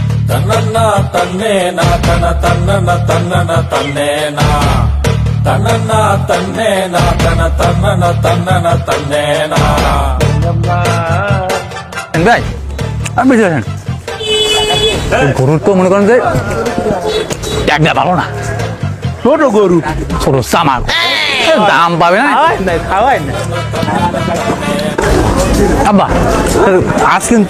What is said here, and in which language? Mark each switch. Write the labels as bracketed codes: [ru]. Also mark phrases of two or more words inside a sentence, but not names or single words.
[bn] తన్నన్నా తన్నేనా తన తన్నన తన్నన తన్నేనా తన్నన్నా తన్నేనా తన తన్నన తన్నన తన్నేనా ভাই আমি গরুর তো মনে করেন যে একটা ভালো না, ছোট গরু ছোট চামা দাম পাবে না। খাওয়াই না আব্বা আজ কিন্তু